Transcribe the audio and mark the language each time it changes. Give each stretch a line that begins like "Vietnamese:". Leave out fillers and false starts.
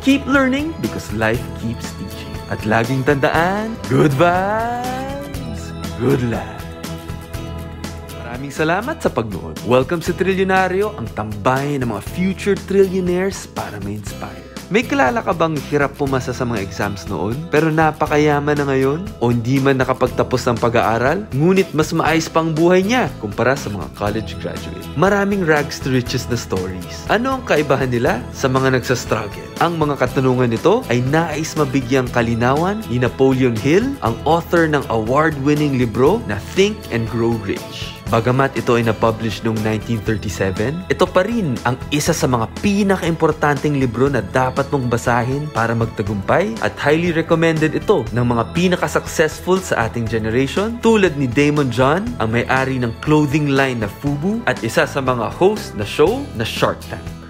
English: Keep learning because life keeps teaching. At laging tandaan, good vibes, good life.
Filipino: Maraming salamat sa pagnood. Welcome sa Trilyonaryo, ang tambayan ng mga future trillionaires para ma-inspire. May kilala ka bang hirap pumasa sa mga exams noon, pero napakayaman na ngayon? O hindi man nakapagtapos ng pag-aaral, ngunit mas maayos pang buhay niya kumpara sa mga college graduate? Maraming rags to riches na stories. Ano ang kaibahan nila sa mga nagsastruggle? Ang mga katanungan nito ay nais mabigyang kalinawan ni Napoleon Hill, ang author ng award-winning libro na Think and Grow Rich. Bagamat ito ay na-publish noong 1937, ito pa rin ang isa sa mga pinaka-importanting libro na dapat mong basahin para magtagumpay at highly recommended ito ng mga pinaka-successful sa ating generation tulad ni Damon John, ang may-ari ng clothing line na FUBU at isa sa mga host na show na Shark Tank.